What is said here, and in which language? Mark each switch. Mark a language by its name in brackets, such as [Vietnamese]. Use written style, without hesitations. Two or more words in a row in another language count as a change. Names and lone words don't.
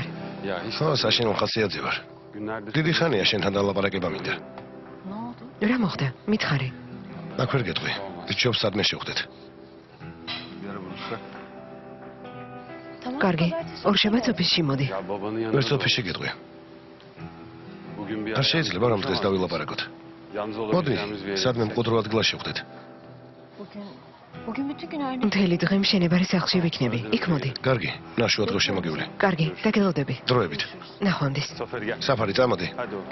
[Turkish] Ya hiç [Georgian] ხო, საშინო ხასიათზე ვარ. [Turkish] günlerdir [Georgian] დიდი ხანია შენთან დალაპარაკება მინდა. [Turkish] Ne oldu? [Georgian] რა მოხდა? მითხარი. აქ ვერ გეტყვი. ჯობს სადმე შევხვდეთ. [Turkish] yarı buluşsak. Tamam. [Georgian] კარგი. [Turkish] pazartesi [Georgian] ორშაბათს ოფისში მოდი. [Turkish] Ya babanın yanında. [Georgian] ვერც ოფისში გეტყვი. [Turkish] Bugün bir [Georgian] არ შეიძლება რომ დღეს დავილაპარაკოთ. [Turkish] Yalnız [Georgian] მოდი, [Turkish] olabileceğimiz bir yere [Georgian] სადმე [Turkish] gitsek. [Georgian] მყუდრო ადგილას შევხვდეთ. [Turkish] Bugün bütün gün aynı. [Georgian] მთელი დღე მშენებარე სახლში ვიქნები. იქ მოდი. კარგი, ნაშუა დღე შემოგივლე. კარგი, დაგელოდები. დროებით. ნახვამდის. [Turkish] Zafer gel. [Georgian] საფარი წამოდი. [Turkish] Hadi oğlum.